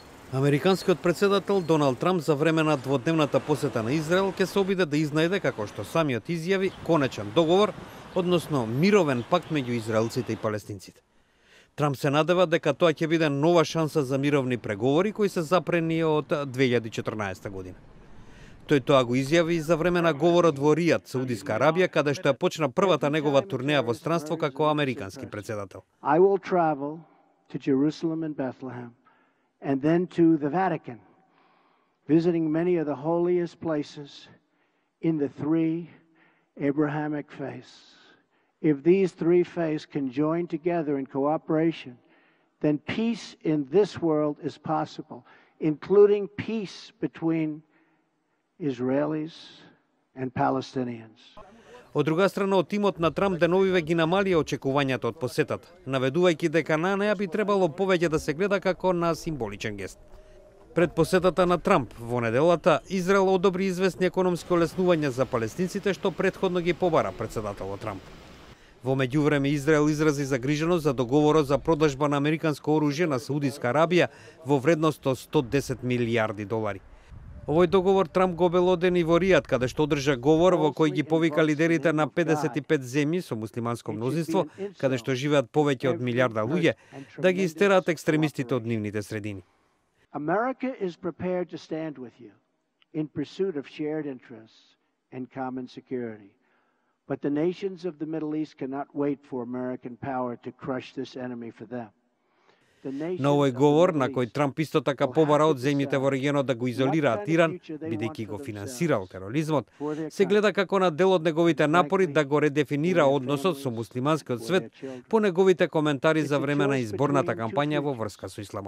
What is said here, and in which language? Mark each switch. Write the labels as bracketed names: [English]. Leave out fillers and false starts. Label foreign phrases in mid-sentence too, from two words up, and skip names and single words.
[Macedonian] Американскиот председател Доналд Трамп за време на дводневната посета на Израел ќе се обиде да изнајде, како што самиот изјави, конечен договор, односно мировен пакт меѓу израелците и палестинците. Трамп се надева дека тоа ќе биде нова шанса за мировни преговори кои се запрени од 2014 година. Тој тоа го изјави за време на говорот во Ријад, Саудиска Арабија, каде што ја почна првата негова турнеја во странство како американски председател. [English] I will travel to Jerusalem and Bethlehem and then to the Vatican, visiting many of the holiest places in the three Abrahamic faiths. If these three faiths can join together in cooperation, then peace in this world is possible, including peace between Israelis and Palestinians. [Macedonian] Од друга страна, од тимот на Трамп деновиве ги намалија очекувањата од посетата, наведувајќи дека на неа би требало повеќе да се гледа како на символичен гест. Пред посетата на Трамп во неделата, Израел одобри известни економски олеснувања за палестинците, што претходно ги побара председателот Трамп. Во меѓувреме, Израел изрази загриженост за договорот за продажба на американско оружје на Саудиска Арабија во вредност од 110 милијарди долари. Овој договор Трамп го обелодени во Ријад, каде што одржа говор во кој ги повика лидерите на 55 земји со муслиманско мнозинство, каде што живеат повеќе од милијарда луѓе, да ги истераат екстремистите од нивните средини. [English] America is prepared to stand with you in pursuit of shared interests and common security. But the nations of the Middle East cannot wait for American power to crush this enemy for them. [Macedonian] На овој говор, на кој Трамп исто така побара од земјите во регионот да го изолираат Иран, бидејќи го финансирал тероризмот, се гледа како на дел од неговите напори да го редефинира односот со муслиманскиот свет по неговите коментари за време на изборната кампања во врска со исламот.